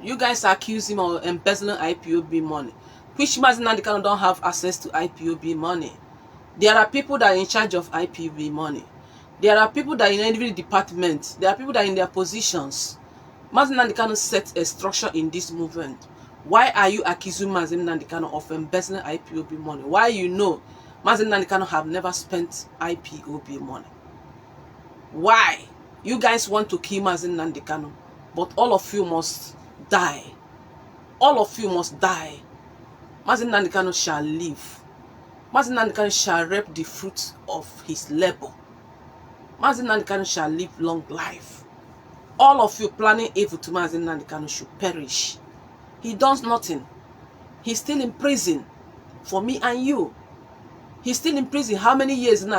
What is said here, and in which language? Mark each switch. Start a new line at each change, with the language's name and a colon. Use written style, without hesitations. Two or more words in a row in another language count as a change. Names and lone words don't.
English: You guys accuse him of embezzling IPOB money, which Mazi Nnamdi Kanu don't have access to IPOB money. There are people that are in charge of IPOB money. There are people that are in every department. There are people that are in their positions. Mazi Nnamdi Kanu set a structure in this movement. Why are you accusing Mazi Nnamdi Kanu of embezzling IPOB money? Why you know Mazi Nnamdi Kanu have never spent IPOB money? Why? You guys want to kill Mazi Nnamdi Kanu, but all of you must die. All of you must die. Mazi Nnamdi Kanu shall live. Mazi Nnamdi Kanu shall reap the fruit of his labor. Mazi Nnamdi Kanu shall live long life. All of you planning evil to Mazi Nnamdi Kanu should perish. He does nothing. He's still in prison for me and you. He's still in prison. How many years now?